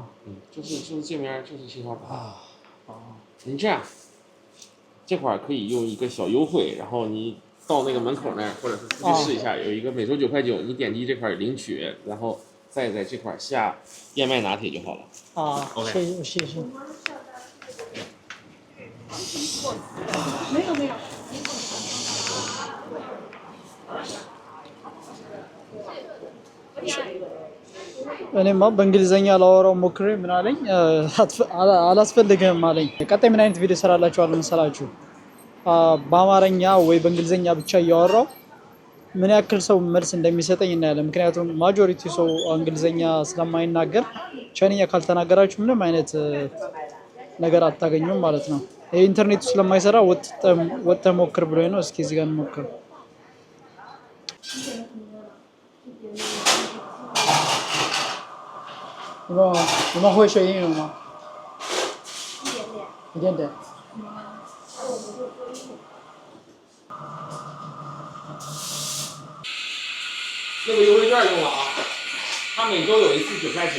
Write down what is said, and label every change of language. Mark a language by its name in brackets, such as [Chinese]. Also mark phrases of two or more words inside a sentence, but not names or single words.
[Chinese] 就是这边就是信号不好。你这样，这会儿可以用一个小优惠，然后你到那个门口那儿，或者是出去试一下，有一个每周9块9，你点击这块领取，然后再在这块下燕麦拿铁就好了。 OK， 谢谢。没有。 [Amharic] እኔማ በእንግሊዘኛ ላወራው ሞክሬ ምን አለኝ አላስፈልግህም አለኝ። ቀጣይ ምን አይነት ቪዲዮ ሰራላችኋለሁ መሰላችሁ? በአማርኛ ወይ በእንግሊዘኛ ብቻ እያወራው ምን ያክል ሰው መልስ እንደሚሰጠኝ እናያለን። ምክንያቱም ማጆሪቲ ሰው እንግሊዘኛ ስለማይናገር ቻይንኛ ካልተናገራችሁ ምንም አይነት ነገር አታገኙም ማለት ነው። ይሄ ኢንተርኔቱ ስለማይሰራ ወጥተህ ሞክር ብሎኝ ነው። እስኪ እዚህ ጋር እንሞክር። [Chinese] 你们会学英语吗？一点点。那个优惠券用了啊，它每周有一次9块9。